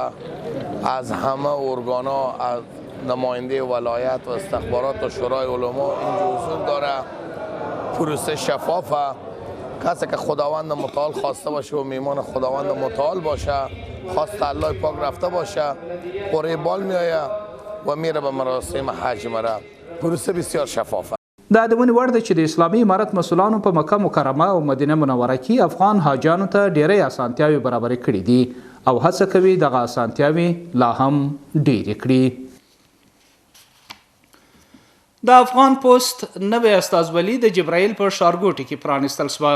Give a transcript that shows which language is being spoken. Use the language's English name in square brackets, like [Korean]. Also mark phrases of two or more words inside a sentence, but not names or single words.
[Persian] از همه ارگانا، از نماینده ولایت و استخبارات و شورای علما اینجا حضور داره. پروسه شفافه. کسی که خداوند متعال خواسته باشه و میمان خداوند متعال باشه، خواست الله پاک رفته باشه، قرعه بال میآیه و میره به مراسم حج مره. پروسه بسیار شفافه. [Pashto] دا د ونې وړ ده چې د اسلامي امارت مسؤلانو په مکه مکرمه او مدینه منوره کې افغان حاجیانو ته ډیری اسانتیاوې برابرې کړي دي او هڅه کوي دغه اسانتیاوې لا هم ډیرې کړي. د افغان پوسټ نوی استازولي د جبرائیل په ښارګوټي کې پرانیستل شوه.